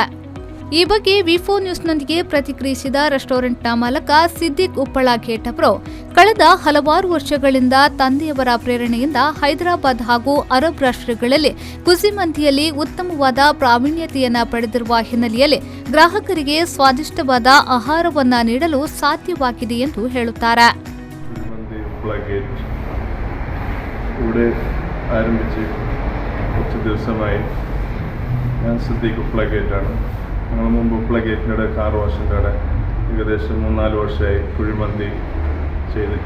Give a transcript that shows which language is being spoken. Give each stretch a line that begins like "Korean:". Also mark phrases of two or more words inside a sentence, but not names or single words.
Kannada: ಈ ಬಗ್ಗೆ ವಿ4 ನ್ಯೂಸ್ನೊಂದಿಗೆ ಪ್ರತಿಕ್ರಿಯಿಸಿದ ರೆಸ್ಟೋರೆಂಟ್ನ ಮಾಲಕ ಸಿದ್ದಿಕ್ ಉಪ್ಪಳ ಗೇಟ್ ಅವರು, ಕಳೆದ ಹಲವಾರು ವರ್ಷಗಳಿಂದ ತಂದೆಯವರ ಪ್ರೇರಣೆಯಿಂದ ಹೈದರಾಬಾದ್ ಹಾಗೂ ಅರಬ್ ರಾಷ್ಟ್ರಗಳಲ್ಲಿ ಕುಜಿಮಂದಿಯಲ್ಲಿ ಉತ್ತಮವಾದ ಪ್ರಾವೀಣ್ಯತೆಯನ್ನ ಪಡೆದಿರುವ ಹಿನ್ನೆಲೆಯಲ್ಲಿ ಗ್ರಾಹಕರಿಗೆ ಸ್ವಾದಿಷ್ಟವಾದ ಆಹಾರವನ್ನ ನೀಡಲು ಸಾಧ್ಯವಾಗಿದೆ ಎಂದು ಹೇಳುತ್ತಾರೆ.
Malayalam: ഞങ്ങൾ മുമ്പ് ഉപ്പള ഗേറ്റിൻ്റെ കാർ വാഷിൻ്റെ അവിടെ ഏകദേശം 3-4 വർഷമായി കുഴിമന്തി ചെയ്തിട്ട്.